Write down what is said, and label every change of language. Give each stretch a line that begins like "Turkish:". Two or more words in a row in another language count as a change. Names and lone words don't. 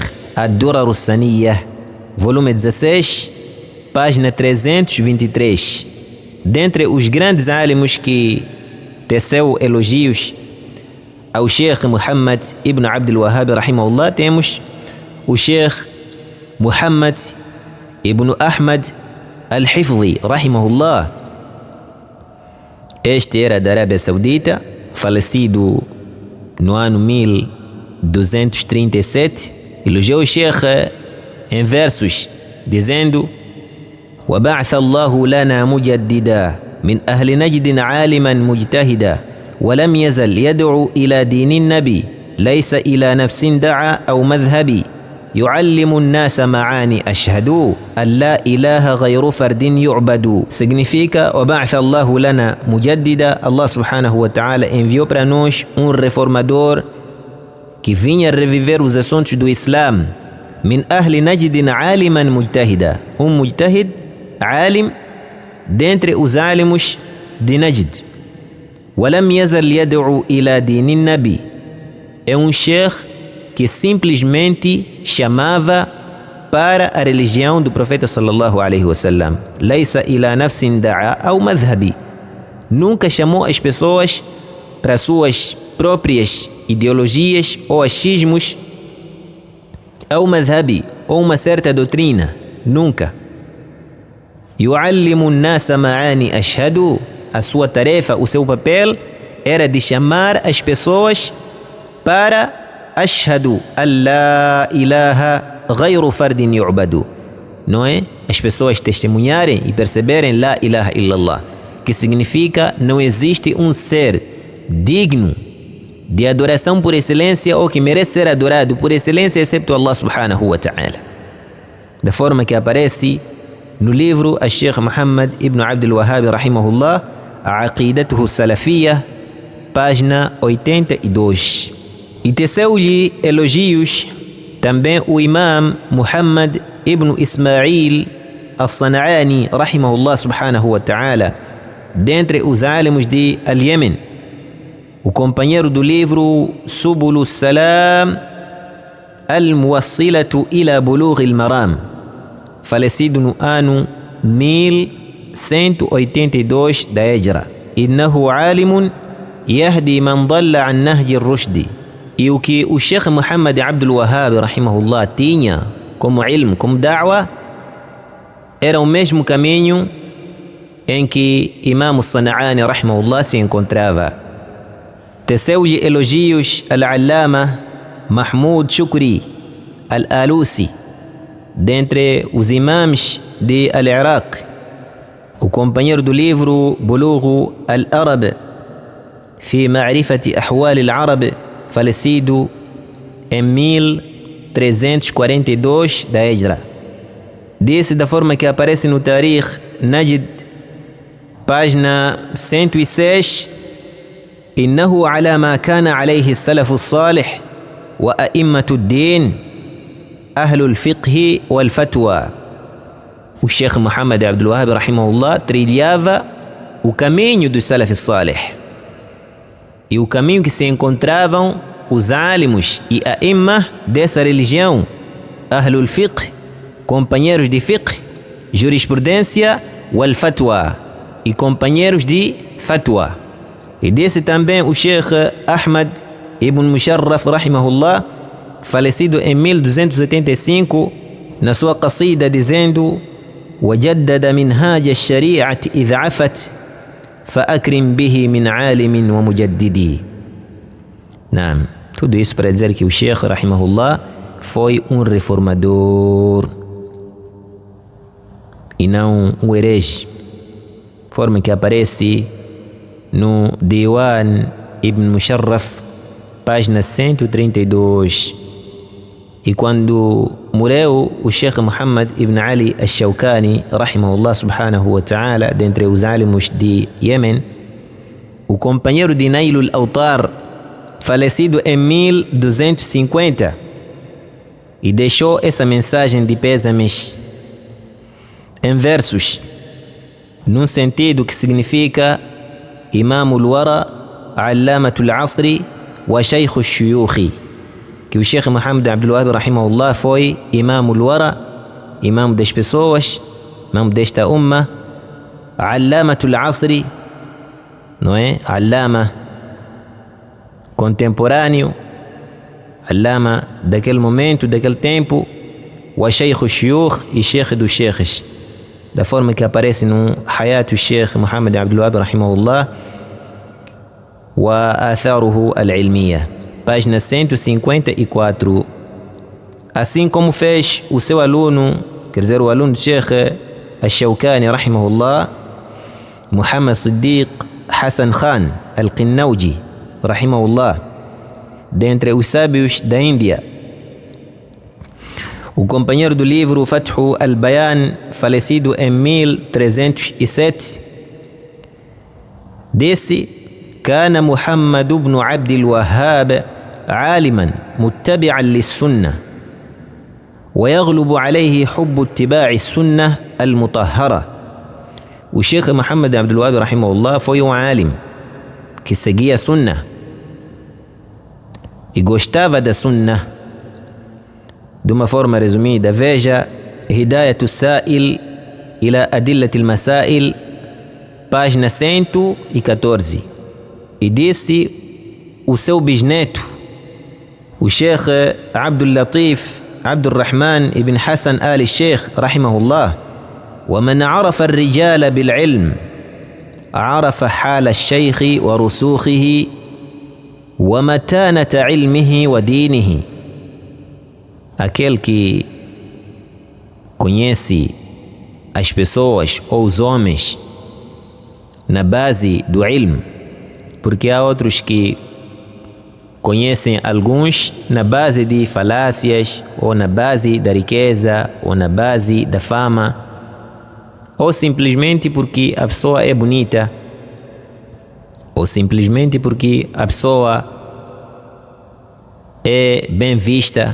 Portuguese: Ad-Durar as-Saniyah, volume 16, página 323. Dentre os grandes alimos que teceu elogios ao Sheikh Muhammad ibn Abdul Wahhab rahimahullah, temos o Sheikh Muhammad ibn Ahmad al-Hifzi rahimahullah. Este era da Arábia Saudita, falecido no ano 1237. Elogiou o Sheikh em versos, dizendo:
Arabic: وَبَعْثَ اللَّهُ لَنَا مُجَدِّدًا مِنْ أَهْلِ نَجْدٍ عَالِمًا مُجْتَهِدًا وَلَمْ يَزَلْ يَدْعُو إِلَى دِينِ النَّبِي لَيْسَ إِلَى نَفْسٍ دَعَى أَوْ مَذْهَبِ يعلم الناس معاني أشهد أن لا إله غير فرد يعبد. Significa: وبعث الله لنا مجددا. الله سبحانه وتعالى
Portuguese: enviou para nós reformador que vinha reviver os assuntos do Islam.
Arabic: من أهل نجد عالما مجتهدا. مجتهد عالم
Portuguese: dentre os عالمos de Najd.
Arabic: ولم يزل يدعو إلى دين النبي.
Portuguese: sheikh que simplesmente chamava para a religião do profeta
Arabic: صلى الله عليه وسلم. ليس إلى نفس دعا أو مذهبي.
Portuguese: Nunca chamou as pessoas para suas próprias ideologias ou achismos, ou madhabi, ou uma certa doutrina. Nunca.
Arabic: يعلم الناس معاني أشهد.
Portuguese: A sua tarefa, o seu papel era de chamar as pessoas para
Arabic: أشهد أن لا إله غير فرد يعبد.
Portuguese: Não é? As pessoas testemunharem e perceberem
Arabic: لا إله إلا الله,
Portuguese: que significa: não existe um ser digno de adoração por excelência ou que merece ser adorado por excelência excepto
Arabic: الله سبحانه وتعالى.
Portuguese: Da forma que aparece no livro Sheikh Muhammad ibn Abdul Wahhab rahimahullah, Aqidatuhu Salafiyya, página 82. E teceu-lhe elogios também o Imam Muhammad ibn Ismail al-San'ani
Arabic: رحمه الله سبحانه وتعالى,
Portuguese: dentre os alimos de Al-Yemen, o companheiro do livro Subul Salam Al-Muwassilatu ila Bulugh al-Maram, falecido no ano 1182 da Hijra.
Arabic: إنه عالم يهدي من ضل عن نهج الرشد.
Portuguese: E o que o Sheikh Muhammad Abdul Wahhab rahimahullah tinha como ilm, como da'wa, era o mesmo caminho em que Imam San'ani rahimahullah se encontrava. Teceu-lhe elogios Al-Allama Mahmud Shukri Al-Alusi, dentre os imams de Al-Iraq, o companheiro do livro Bulugh al-Arab fi Ma'rifati Ahwal al-Arab, falecido em 1342 da Hijra. Disse da forma que aparece no Tarikh Najd, página 106:
Arabic: إنه على ما كان عليه السلف الصالح وأئمة الدين أهل الفقه والفتوى.
Portuguese: O Sheikh Muhammad Abdul Wahhab rahimahullah trilhava o caminho do
Arabic: السلف الصالح
Portuguese: e o caminho que se encontravam os alimos e a imma dessa religião,
Arabic: أهل الفقه,
Portuguese: companheiros de fiqh, jurisprudência,
Arabic: والفتوى,
Portuguese: e companheiros de fatwa. E desse também o Sheikh Ahmad ibn Musharraf rahimahullah, falecido em 1285, na sua qasida dizendo:
Arabic: وجدد منهاج الشريعة إذ عفت فأكرم به من عالم ومجدد.
Portuguese: Naam, tudo isso para dizer que o Sheikh rahimahullah foi reformador e não um herege, forma que aparece no Diwan Ibn Musharraf, página 132. E quando morreu o Sheikh Muhammad ibn Ali al-Shawkani
Arabic: رحمه الله سبحانه وتعالى,
Portuguese: dentre os alimos de Yemen, o companheiro de Nailul Autar, falecido em 1250, e deixou essa mensagem de pêsames em versos, num sentido que significa:
Arabic: إمام الورى علامة العصر وشيخ الشيوخ,
Portuguese: que o Sheikh Muhammad Abdul Wahhab rahimahullah foi
Arabic: إمام الورى,
Portuguese: imam das pessoas, imam desta umma,
Arabic: علامة العصر,
Portuguese: não é? Allama contemporâneo, Allama daquele momento, daquele tempo,
Arabic: وشيخ الشيوخ,
Portuguese: e Sheikh dos Sheikhs, da forma que aparece no Hayat al-Sheikh Muhammad Abdul Wahhab rahimahullah wa Atharuhu al-Ilmiyya, página 154. Assim como fez o seu aluno, quer dizer, o aluno do Sheikh al-Shawkani rahimahullah, Muhammad Siddiq Hassan Khan al-Qinnawji rahimahullah, dentre os sábios da Índia. O companheiro do livro Fathu al-Bayan, falecido em 1307, disse:
Arabic: كان محمد بن عبد الوهاب عالما متبعا للسنة ويغلب عليه حب اتباع السنة المطهرة.
Portuguese: O Sheikh Muhammad Abdul Wahab rahimahullah foi um alim que seguia a sunna e gostava da sunna. De uma forma resumida, veja Hidayat al-Sa'il ila Adillat al-Masail, página 114. E disse o seu bisneto, o Sheikh Abdul Latif Abdul Rahman ibn Hassan al-Sheikh rahimahullah:
Arabic: ومن عرف الرجال بالعلم عرف حال الشيخ ورسوخه ومتانة علمه ودينه.
Portuguese: Aquele que conhece as pessoas ou os homens na base do ilm, porque há outros que conhecem alguns na base de falácias, ou na base da riqueza, ou na base da fama, ou simplesmente porque a pessoa é bonita, ou simplesmente porque a pessoa é bem vista.